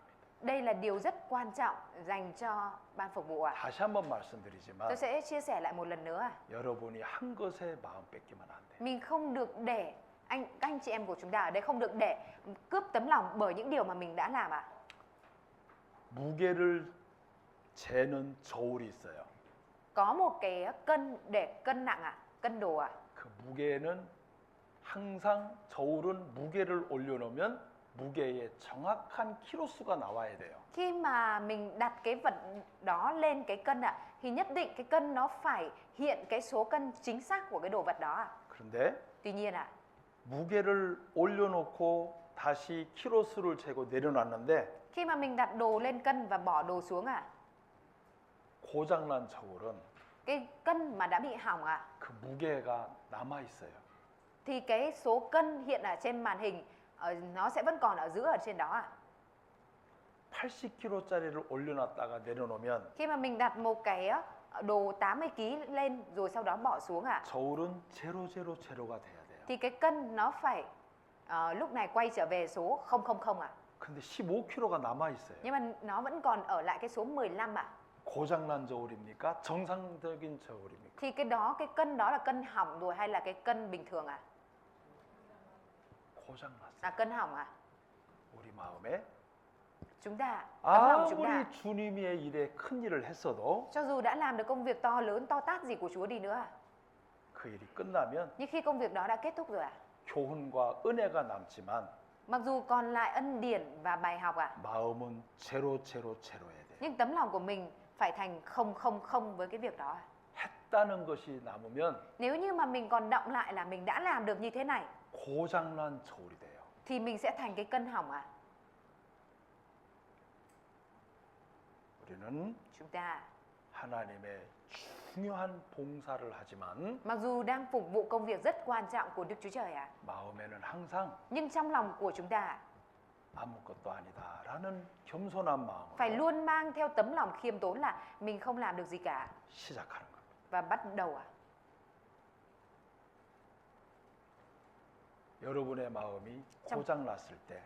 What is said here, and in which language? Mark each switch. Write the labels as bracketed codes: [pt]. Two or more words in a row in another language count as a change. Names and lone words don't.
[vi] đây là điều rất quan trọng dành cho ban phục vụ ạ. [ko] 다시 한번 말씀드리지만 [vi] Tôi sẽ chia sẻ lại một lần nữa ạ. [ko] 여러분이 한 것에 마음 뺏기면 안 돼요. [vi] Mình không được để các anh chị em của chúng ta ở đây không được để cướp tấm lòng bởi những điều mà mình đã làm ạ. [ko] 무게를 재는 저울이 있어요. [vi] Có một cái cân để cân nặng ạ, cân đồ ạ. [ko] 그 무게는 항상 저울은 무게를 올려놓으면 무게의 정확한 키로수가 나와야 돼요. [vi] Khi mà mình đặt cái vật đó lên cái cân ạ, thì nhất định cái cân nó phải hiện cái số cân chính xác của cái đồ vật đó ạ. [ko] 그런데 [vi] Tuy nhiên ạ, [ko] 무게를 올려놓고 다시 키로수를 재고 내려놨는데 [vi] khi mà mình đặt đồ lên cân và bỏ đồ xuống ạ, [ko] 고장난 저울은 [vi] cái cân mà đã bị hỏng ạ, [ko] 그 무게가 남아 있어요. [vi] thì cái số cân hiện ở trên màn hình nó sẽ vẫn còn ở giữa ở trên đó ạ. [ko] 80kg짜리를 올려놨다가 내려놓으면 [vi] Khi mà mình đặt một cái đồ 80 kg lên rồi sau đó bỏ xuống ạ, [ko] 저울은 000가 돼야 돼요. [vi] thì cái cân nó phải lúc này quay trở về số 000 ạ. [ko] 근데 15kg가 남아 있어요. [vi] Nhưng mà nó vẫn còn ở lại cái số 15 ạ. [ko] 고장난 저울입니까? 정상적인 저울입니까? [vi] Thì cái cân đó là cân hỏng rồi hay là cái cân bình thường ạ? [ko] 고장났어요. [vi] Là cân hỏng ạ. [ko] 우리 마음에 [vi] Chúng ta, tấm lòng chúng ta, [ko] 아무리 주님의 일에 큰 일을 했어도 [vi] cho dù đã làm được công việc to lớn, to tát gì của Chúa đi nữa, [ko] 그 일이 끝나면 [vi] nhưng khi công việc đó đã kết thúc rồi [ko] 교훈과 은혜가 남지만 [vi] mặc dù còn lại ân điển và bài học [ko] 마음은 제로해야 돼. [vi] nhưng tấm lòng của mình phải thành 000 với cái việc đó. [ko] 했다는 것이 남으면 [vi] Nếu như mà mình còn động lại là mình đã làm được như thế này, [ko] 고장난 저울이 돼요. [vi] thì mình sẽ thành cái cân hỏng [ko] 우리는 [vi] Chúng ta, [ko] 하나님의 중요한 봉사를 하지만 [vi] mặc dù đang phục vụ công việc rất quan trọng của Đức Chúa Trời [ko] 마음에는 항상 [vi] nhưng trong lòng của chúng ta [ko] 아무것도 아니다라는 겸손한 [vi] phải [ko] 마음으로 [vi] luôn mang theo tấm lòng khiêm tốn là mình không làm được gì cả [ko] 시작하는 겁니다. [vi] và bắt đầu [ko] 여러분의 마음이 참- 고장났을 때